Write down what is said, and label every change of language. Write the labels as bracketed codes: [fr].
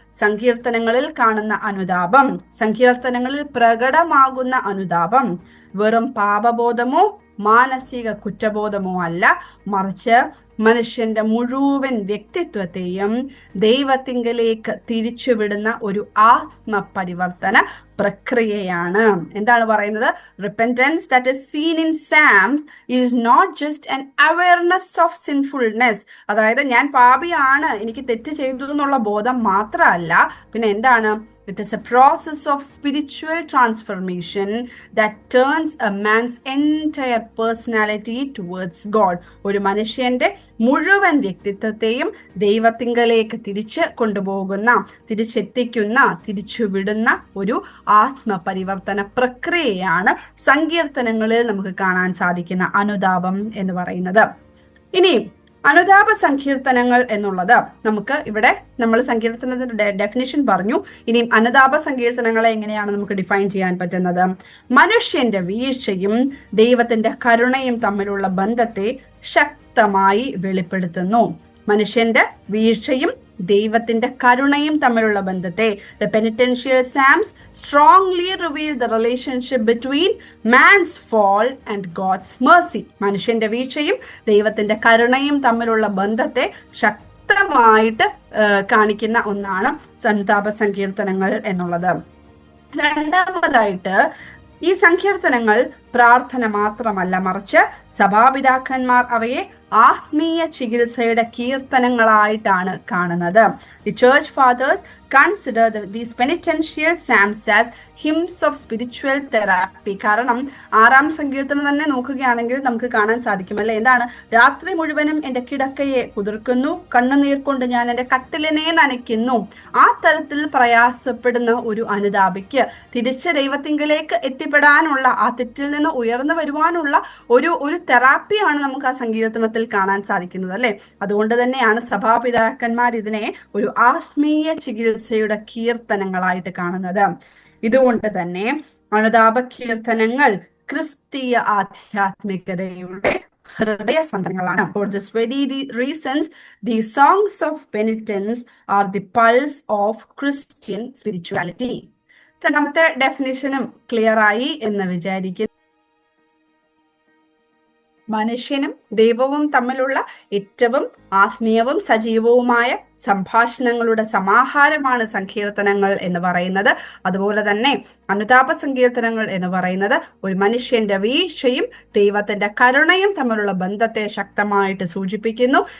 [ml] സങ്കീർത്തനങ്ങളിൽ കാണുന്ന അനുതാപം, സങ്കീർത്തനങ്ങളിൽ പ്രകടമാകുന്ന അനുതാപം വെറും പാപബോധമോ മാനസിക കുറ്റബോധമോ അല്ല, മറിച്ച് മനുഷ്യന്റെ മുഴുവൻ വ്യക്തിത്വത്തെയും ദൈവത്തിങ്കലേക്ക് തിരിച്ചുവിടുന്ന ഒരു ആത്മപരിവർത്തന പ്രക്രിയയാണ്. എന്താണ് പറയുന്നത്? [en] Repentance that is seen in psalms is not just an awareness of sinfulness. [ml] അതായത് ഞാൻ പാപിയാണ്, എനിക്ക് തെറ്റ് ചെയ്തു എന്നുള്ള ബോധം മാത്രമല്ല, പിന്നെ എന്താണ്? [en] It is a process of spiritual transformation that turns a man's entire personality towards God. [ml] ഒരു മനുഷ്യന്റെ മുഴുവൻ വ്യക്തിത്വത്തെയും ദൈവത്തിങ്കലേക്ക് തിരിച്ച് കൊണ്ടുപോകുന്ന, തിരിച്ചെത്തിക്കുന്ന, തിരിച്ചുവിടുന്ന ഒരു ആത്മപരിവർത്തന പ്രക്രിയയാണ് സങ്കീർത്തനങ്ങളിൽ നമുക്ക് കാണാൻ സാധിക്കുന്ന അനുതാപം എന്ന് പറയുന്നത്. ഇനി അനുതാപ സങ്കീർത്തനങ്ങൾ എന്നുള്ളത് നമുക്ക് ഇവിടെ നമ്മൾ സങ്കീർത്തനത്തിന്റെ ഡെഫിനിഷൻ പറഞ്ഞു. ഇനിയും അനുതാപ സങ്കീർത്തനങ്ങളെ എങ്ങനെയാണ് നമുക്ക് ഡിഫൈൻ ചെയ്യാൻ പറ്റുന്നത്? മനുഷ്യന്റെ വീഴ്ചയും ദൈവത്തിന്റെ കരുണയും തമ്മിലുള്ള ബന്ധത്തെ ശക്തമായി വെളിപ്പെടുത്തുന്നു. മനുഷ്യന്റെ വീഴ്ചയും ദൈവത്തിന്റെ കരുണയും തമ്മിലുള്ള ബന്ധത്തെ [en] The penitential Psalms strongly reveal the relationship between man's fall and God's mercy. [ml] മനുഷ്യന്റെ വീഴ്ചയും ദൈവത്തിന്റെ കരുണയും തമ്മിലുള്ള ബന്ധത്തെ ശക്തമായിട്ട് കാണിക്കുന്ന ഒന്നാണ് അനുതാപ സങ്കീർത്തനങ്ങൾ എന്നുള്ളത്. രണ്ടാമതായിട്ട് ഈ സങ്കീർത്തനങ്ങൾ പ്രാർത്ഥന മാത്രമല്ല, മറിച്ച് സഭാപിതാക്കന്മാർ അവയെ ആത്മീയ ചികിത്സയുടെ കീർത്തനങ്ങളായിട്ടാണ് കാണുന്നത്. [en] The church fathers consider these penitential psalms as hymns of spiritual therapy. [ml] കാരണം 6-ാം സങ്കീർത്തനം തന്നെ നോക്കുകയാണെങ്കിൽ നമുക്ക് കാണാൻ സാധിക്കും അല്ലെ? എന്താണ്? രാത്രി മുഴുവനും എൻ്റെ കിടക്കയെ കുതിർക്കുന്നു, കണ്ണുനീർ കൊണ്ട് ഞാൻ എൻ്റെ കട്ടിലിനെ നനയ്ക്കുന്നു. ആ തരത്തിൽ പ്രയാസപ്പെടുന്ന ഒരു അനുതാപിക്ക് തിരിച്ച് ദൈവത്തിങ്കലേക്ക് എത്തിപ്പെടാനുള്ള, ആ തെറ്റിൽ നിന്ന് ഉയർന്നു വരുവാനുള്ള ഒരു തെറാപ്പിയാണ് നമുക്ക് ആ സങ്കീർത്തനത്തിൽ കാണാൻ സാധിക്കുന്നത്, അല്ലെ? അതുകൊണ്ട് തന്നെയാണ് സഭാപിതാക്കന്മാർ ഇതിനെ ഒരു ആത്മീയ ചികിത്സയുടെ കീർത്തനങ്ങളായിട്ട് കാണുന്നത്. ഇതുകൊണ്ട് തന്നെ അനുതാപ കീർത്തനങ്ങൾ ക്രിസ്തീയ ആധ്യാത്മികതയുടെ ഹൃദയസ്പന്ദനങ്ങളാണ്. [en] For this very reasons, the songs of penitence are the pulse of Christian spirituality. [ml] രണ്ടാമത്തെ ഡെഫിനിഷനും ക്ലിയർ ആയി എന്ന് വിചാരിക്കുന്നു. മനുഷ്യനും ദൈവവും തമ്മിലുള്ള ഏറ്റവും ആത്മീയവും സജീവവുമായ സംഭാഷണങ്ങളുടെ സമാഹാരമാണ് സങ്കീർത്തനങ്ങൾ എന്ന് പറയുന്നത്. അതുപോലെ തന്നെ അനുതാപ സങ്കീർത്തനങ്ങൾ എന്ന് പറയുന്നത് ഒരു മനുഷ്യന്റെ വീഴ്ചയും ദൈവത്തിന്റെ കരുണയും തമ്മിലുള്ള ബന്ധത്തെ ശക്തമായിട്ട് സൂചിപ്പിക്കുന്നു.